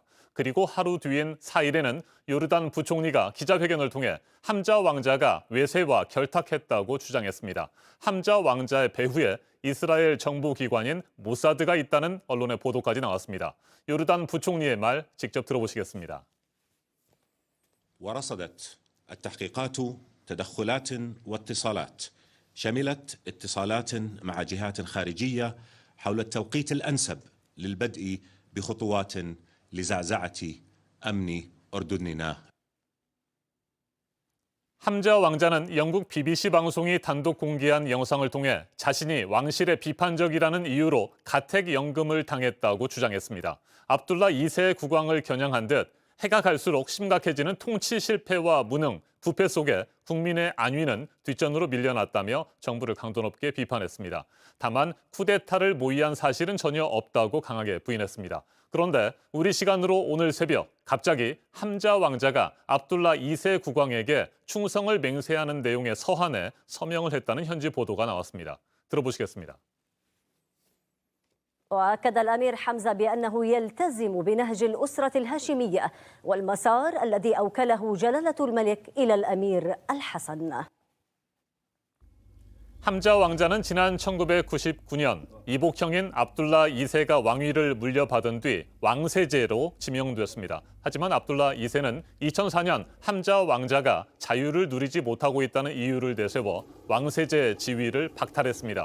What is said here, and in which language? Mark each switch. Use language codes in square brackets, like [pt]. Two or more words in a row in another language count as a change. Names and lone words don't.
[ko] 그리고 하루 뒤인 4일에는 요르단 부총리가 기자회견을 통해 함자 왕자가 외세와 결탁했다고 주장했습니다. 함자 왕자의 배후에 이스라엘 정부 기관인 모사드가 있다는 언론의 보도까지 나왔습니다. 요르단 부총리의 말 직접 들어보시겠습니다. [ar] التحقيقات تدخلات واتصالات شملت اتصالات مع جهات خارجية حول التوقيت الأنسب للبدء بخطوات لزعزعة أمن أردننا. [ko] 함자 왕자는 영국 BBC 방송이 단독 공개한 영상을 통해 자신이 왕실에 비판적이라는 이유로 가택연금을 당했다고 주장했습니다. 압둘라 2세 국왕을 겨냥한 듯 해가 갈수록 심각해지는 통치 실패와 무능, 부패 속에 국민의 안위는 뒷전으로 밀려났다며 정부를 강도 높게 비판했습니다. 다만 쿠데타를 모의한 사실은 전혀 없다고 강하게 부인했습니다. 그런데 우리 시간으로 오늘 새벽 갑자기 함자 왕자가 압둘라 2세 국왕에게 충성을 맹세하는 내용의 서한에 서명을 했다는 현지 보도가 나왔습니다. 들어보시겠습니다. [ar] وأكد الأمير حمزة بأنه يلتزم بنهج الأسرة الهاشمية والمسار الذي أوكله جلالة الملك إلى الأمير الحسن. [ko] 함자 왕자는 지난 1999년 이복형인 압둘라 2세가 왕위를 물려받은 뒤 왕세제로 지명됐습니다. 하지만 압둘라 2세는 2004년 함자 왕자가 자유를 누리지 못하고 있다는 이유를 내세워 왕세제 지위를 박탈했습니다.